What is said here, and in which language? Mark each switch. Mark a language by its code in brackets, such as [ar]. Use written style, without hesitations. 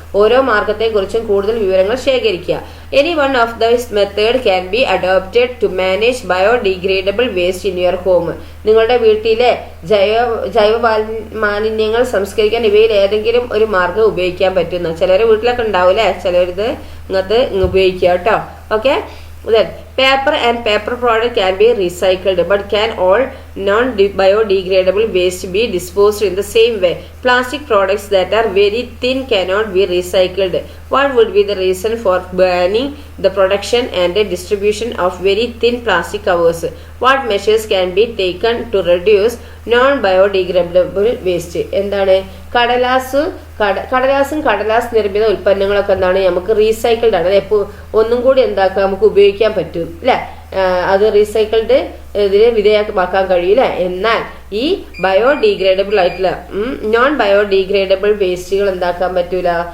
[ml] ഓരോ മാർഗത്തെക്കുറിച്ചും കൂടുതൽ വിവരങ്ങൾ ശേഖരിക്കുക. [en] Any one of this method can be adopted to manage biodegradable waste in your home. [ml] നിങ്ങളുടെ വീട്ടിലെ ജൈവ മാലിന്യങ്ങൾ സംസ്കരിക്കാൻ ഇവയിൽ ഏതെങ്കിലും ഒരു മാർഗം ഉപയോഗിക്കാൻ പറ്റുന്ന ചിലരുടെ വീട്ടിലൊക്കെ ഉണ്ടാവില്ലേ. ചിലരിത് ഇങ്ങനത്തെ ഉപയോഗിക്കുക കേട്ടോ. [en] Okay, then paper and paper product can be recycled, but can all non-biodegradable waste be disposed in the same way? Plastic products that are very thin cannot be recycled. What would be the reason for banning the production and the distribution of very thin plastic covers? What measures can be taken to reduce non-biodegradable waste? [ml] എന്താണ്? കടലാസും കടലാസ് നിർമ്മിത ഉൽപ്പന്നങ്ങളൊക്കെ എന്താണ്? നമുക്ക് recycled ആണ്. എപ്പോൾ ഒന്നും കൂടി എന്താക്കാം? നമുക്ക് ഉപയോഗിക്കാൻ പറ്റും അല്ലെ. അത് റീസൈക്കിൾഡ് ഇതിന് വിധേയമാക്കാൻ കഴിയില്ല. എന്നാൽ ഈ ബയോഡിഗ്രേഡബിൾ ആയിട്ടുള്ള നോൺ ബയോഡിഗ്രേഡബിൾ വേസ്റ്റുകൾ എന്താക്കാൻ പറ്റൂല?